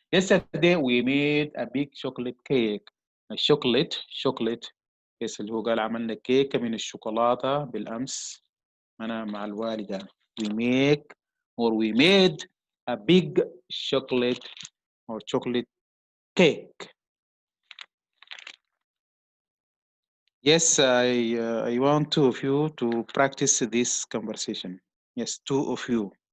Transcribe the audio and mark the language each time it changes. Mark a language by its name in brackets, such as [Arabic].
[English] Yesterday we made a big chocolate cake. chocolate. [Arabic] يس اللي هو قال عملنا كيكة من الشوكولاتة بالأمس أنا مع الوالدة. [English] We made a big chocolate or chocolate cake. Yes, I want two of you to practice this conversation. Yes, two of you.